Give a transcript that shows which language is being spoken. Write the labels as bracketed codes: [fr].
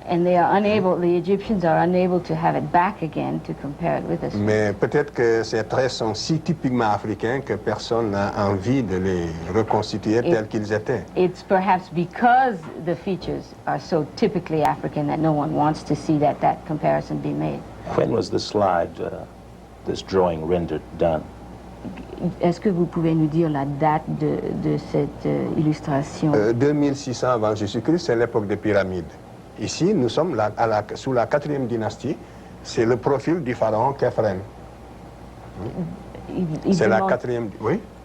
[en] And they are unable, the Egyptians are unable to have it back again to compare it with us. [fr] Mais peut-être que ces traits sont si typiquement africains que personne n'a envie de les reconstituer tels qu'ils étaient. [en] It's perhaps because the features are so typically African that no one wants to see that comparison be made. When was the slide, this drawing rendered done? [fr] Est-ce que vous pouvez nous dire la date de cette illustration? 2600 avant Jésus-Christ, c'est l'époque des pyramides. Ici, nous sommes sous la 4e dynastie. C'est le profil du pharaon Khéphren. C'est la 4e... Oui?